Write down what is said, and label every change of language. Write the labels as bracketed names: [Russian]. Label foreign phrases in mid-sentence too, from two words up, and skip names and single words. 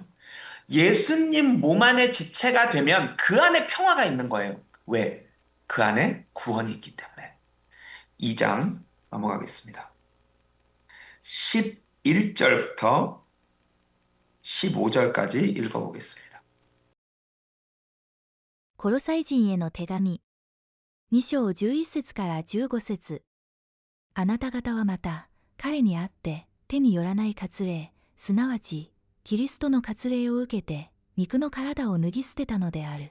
[Korean] 예수님 몸 안에 지체가 되면 그 안에 평화가 있는 거예요. 왜? 그 안에 구원이 있기 때문에. 2장 넘어가겠습니다. 11절부터 15절까지 읽어보겠습니다. [Japanese] コロサイ人への手紙。2章11節から15節。あなた方はまた、彼にあって手によらない割礼、すなわち、キリストの割礼を受けて、肉の体を脱ぎ捨てたのである。